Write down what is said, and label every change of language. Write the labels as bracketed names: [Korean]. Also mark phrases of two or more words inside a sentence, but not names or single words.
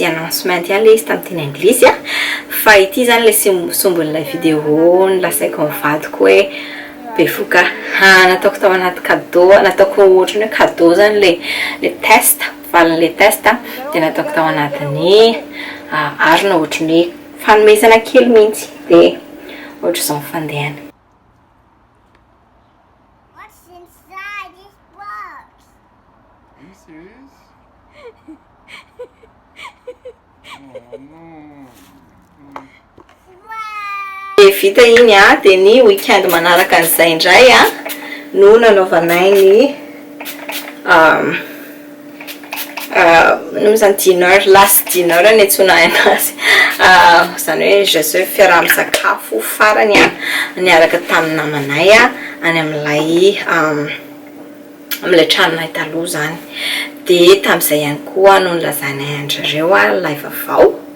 [Malagasy] announcement ilay izy tamin'ny teny anglisy fa ity zany ilay sombon'ilay vidéo lazaiko mivadiko hoe bevoka nataoko tao anaty cadeau nataoko ohatrany hoe cadeau zany le test valin'ilay test dia nataoko tao anatin'ny arina ohatrany fanomezana kely mihitsy dia ohatra izao mifandehany. [English] What's inside this box? Are you serious? Oh no. [Malagasy] Dia vita iny dia ny weekend manaraka an'izay indray no nanaovanay ny no zany [English] dinner last dinner [Malagasy] ny antsona anazy zany hoe [French] je suis [Malagasy] fiaraha-misakafo farany niaraka tamin'ny namanay any amin'ilay tranonay taloha zany. Dia tamin'izay ihany koa no nilazanay andrareo ilay vaovao.